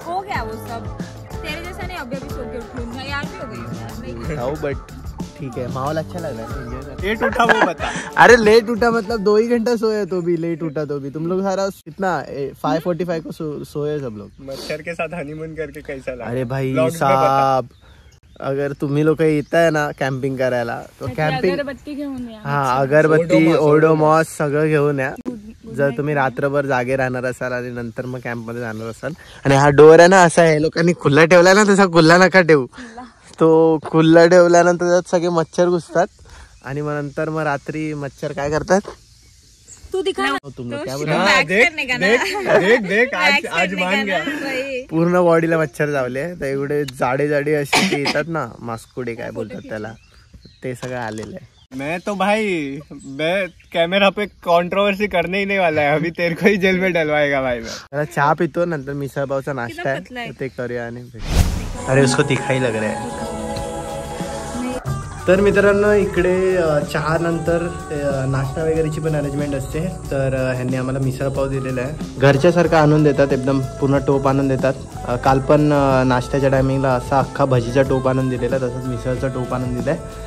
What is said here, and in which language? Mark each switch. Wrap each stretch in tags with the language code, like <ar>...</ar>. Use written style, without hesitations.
<hi>हो गया वो सब तेरे जैसा नहीं अभी सो के उठी हूँ यार भी हो गई हाँ बट ठीक है माहौल अच्छा लग रहा है लेट उठा वो बता अरे लेट उठा मतलब 2 ही घंटा सोए तो भी लेट उठा तो भी तुम लोग सारा कितना 5:45 को सोए सब लोग मच्छर के साथ हनीमून करके कैसा लगा अरे भाई साहब अगर</hi> <mr>तुम्ही लोक येत आहे ना कॅम्पिंग करायला तो कॅम्पिंग अगरबत्ती घेऊन या हा अगरबत्ती ओडोमॉस सगळं घेऊन या जर तुम्ही रात्रभर जागे राहणार असाल आणि नंतर मग कॅम्प मध्ये जाणार असाल आणि हा डोर आहे ना असा आहे लोकांनी खुल्ला ठेवला ना तसा खुल्ला नका ठेवू तो खुल्ला ठेवल्यानंतर त्यात सगळे मच्छर घुसतात आणि मग नंतर मग रात्री मच्छर काय करतात</mr> <hi>तू दिखा तुम लोग क्या देख आज मान गया</hi> <mr>पूर्ण बॉडीला मच्छर चावले तर एवढे जाडे जाडे असे ते येतात ना मास्कुडे काय बोलतात त्याला ते सगळं आलेलं आहे</mr> <hi>मैं तो भाई मैं कैमरा पे कंट्रोवर्सी करने ही नहीं वाला है अभी तेरे को ही जेल में डलवाएगा भाई मैं</hi> <mr>चहा पितो नंतर मिसळ पावचा नाश्ता आहे ते करूया आणि</mr> <hi>अरे उसको दिखाई लग रहा है</hi> <mr>तर मित्रांनो इकडे चहा नंतर नाश्ता वगैरेची पण अरेंजमेंट असते तर ह्यांनी आम्हाला मिसळ पाव दिलेला आहे घरच्यासारखं आणून देतात एकदम पूर्ण टोप आणून देतात काल पण नाश्त्याच्या टायमिंगला असा अख्खा भजीचा टोप आणून दिलेला तसंच मिसळचा टोप आणून दिलाय</mr>